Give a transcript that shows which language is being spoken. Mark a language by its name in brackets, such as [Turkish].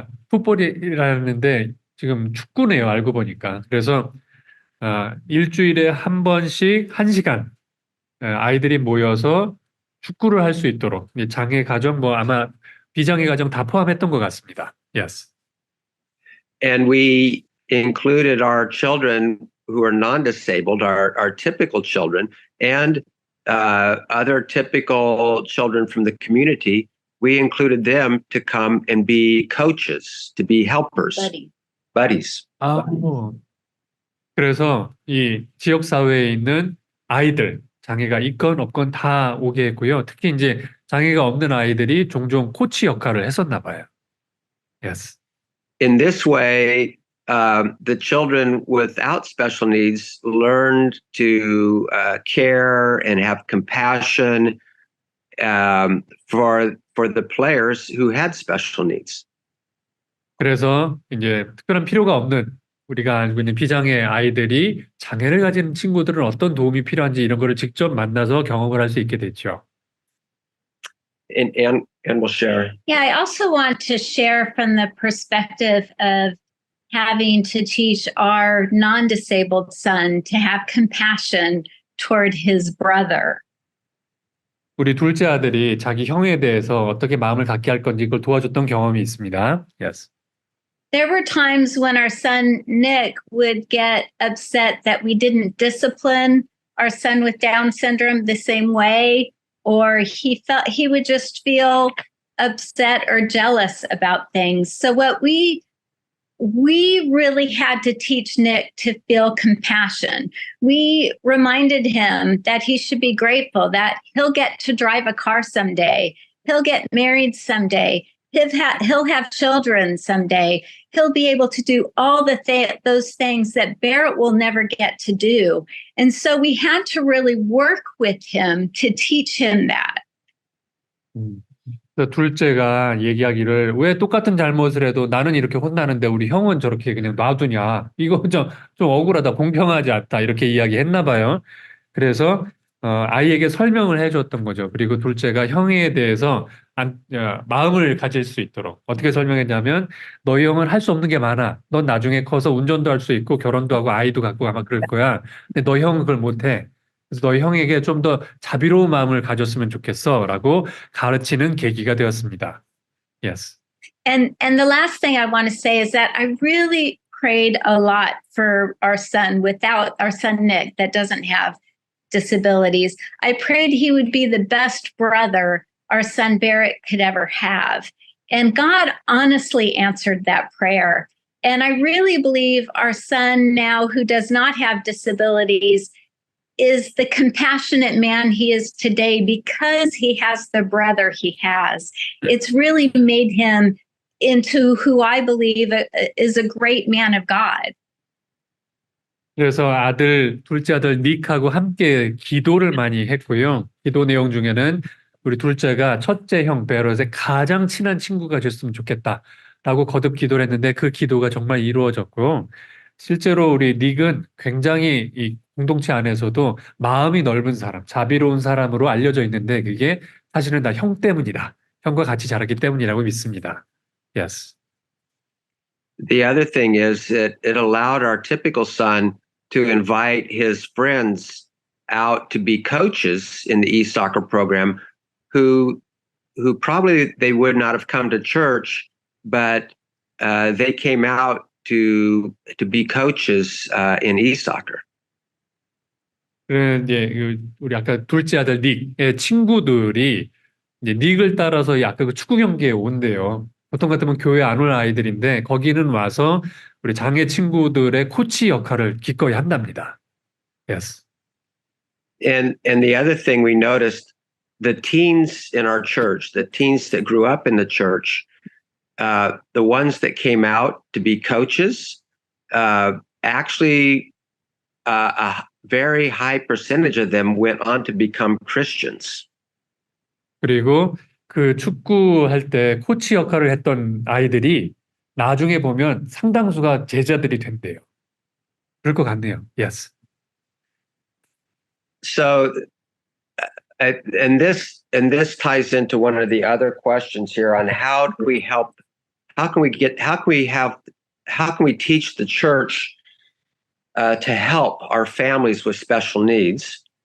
[Korean] 풋볼이라는데 지금 축구네요, 알고 보니까. 그래서 일주일에 한 번씩 1시간 아이들이 모여서 축구를 할 수 있도록 장애 가정 아마 비장애 가정 다 포함했던 것 같습니다. [English] Yes. And we included our children who are non-disabled, our typical children, and other typical children from the community. We included them to come and be coaches, to be helpers, buddies. [Korean] 그래서 이 지역 사회에 있는 아이들, 장애가 있건 없건 다 오게 했고요. 특히 이제 장애가 없는 아이들이 종종 코치 역할을 했었나 봐요. [English] Yes. In this way, the children without special needs learned to care and have compassion for the players who had special needs. [Korean] 그래서 이제 특별한 필요가 없는 우리가 알고 있는 비장애 아이들이 장애를 가진 친구들은 어떤 도움이 필요한지 이런 거를 직접 만나서 경험을 할 수 있게 됐죠. [English] And we'll share. Yeah, I also want to share from the perspective of having to teach our non-disabled son to have compassion toward his brother. [Korean] 우리 둘째 아들이 자기 형에 대해서 어떻게 마음을 갖게 할 건지 그걸 도와줬던 경험이 있습니다. [English] Yes. There were times when our son Nick would get upset that we didn't discipline our son with Down syndrome the same way, or he would just feel upset or jealous about things. So what we really had to teach Nick to feel compassion. We reminded him that he should be grateful that he'll get to drive a car someday. He'll get married someday. He'll have children someday. He'll be able to do all those things that Barrett will never get to do. And so we had to really work with him to teach him that. [Korean] 둘째가 얘기하기를 왜 똑같은 잘못을 해도 나는 이렇게 혼나는데 우리 형은 저렇게 그냥 놔두냐. 이거 좀 억울하다. 공평하지 않다. 이렇게 이야기했나 봐요. 그래서 아이에게 설명을 해줬던 거죠. 그리고 둘째가 형에 대해서 마음을 가질 수 있도록 어떻게 설명했냐면 너희 형은 할 수 없는 게 많아. 넌 나중에 커서 운전도 할 수 있고 결혼도 하고 아이도 갖고 아마 그럴 거야. 근데 너희 형은 그걸 못해. 그래서 너희 형에게 좀 더 자비로운 마음을 가졌으면 좋겠어 라고 가르치는 계기가 되었습니다. [English] Yes. And the last thing I want to say is that I really prayed a lot for our son Nick, that doesn't have disabilities. I prayed he would be the best brother our son Barrett could ever have. And God honestly answered that prayer. And I really believe our son now, who does not have disabilities, is the compassionate man he is today because he has the brother he has. It's really made him into who I believe is a great man of God. [Korean] 그래서 둘째 아들 닉하고 함께 기도를 많이 했고요. 기도 내용 중에는 우리 둘째가 첫째 형 베럿의 가장 친한 친구가 됐으면 좋겠다라고 거듭 기도를 했는데 그 기도가 정말 이루어졌고, 실제로 우리 닉은 굉장히 이 공동체 안에서도 마음이 넓은 사람, 자비로운 사람으로 알려져 있는데 그게 사실은 다 형 때문이다. 형과 같이 자랐기 때문이라고 믿습니다. [English] Yes. The other thing is that it allowed our typical son to invite his friends out to be coaches in the e-soccer program who probably they would not have come to church, but they came out to be coaches in e-soccer. [Korean] 이제 우리 아까 둘째 아들 닉의 친구들이 이제 닉을 따라서 아까 그 축구 경기에 온대요. 보통 같으면 교회 안 올 아이들인데 거기는 와서 우리 장애 친구들의 코치 역할을 기꺼이 한답니다. [English] Yes. And the other thing we noticed, the teens in our church, the teens that grew up in the church, the ones that came out to be coaches, actually a very high percentage of them went on to become Christians. [Korean] 그리고 그 축구할 때 코치 역할을 했던 아이들이 나중에 보면 상당수가 제자들이 된대요. 그럴 것 같네요. [English] Yes. So, and this ties into one of the other questions here on how do we help? How can we teach the church to help our families with special needs?